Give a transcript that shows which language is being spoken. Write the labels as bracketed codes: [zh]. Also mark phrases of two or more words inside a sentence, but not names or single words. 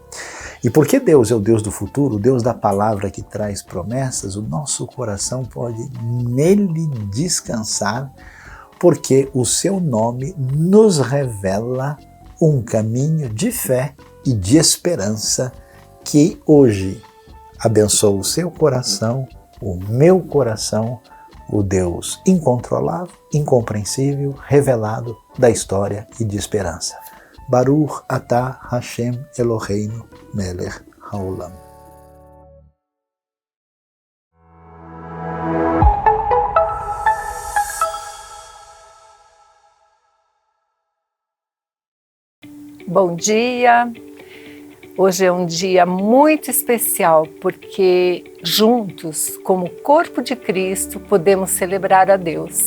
[pt] E porque Deus é o Deus do futuro, o Deus da palavra que traz promessas, o nosso coração pode nele descansar, porque o seu nome nos revela um caminho de fé e de esperança que hoje abençoa o seu coração, o meu coração, o Deus incontrolável, incompreensível, revelado da história e de esperança. [he] ברוך אתה השם אלהינו מלך העולם. [pt] Bom dia! Hoje é um dia muito especial porque juntos, como corpo de Cristo, podemos celebrar a Deus.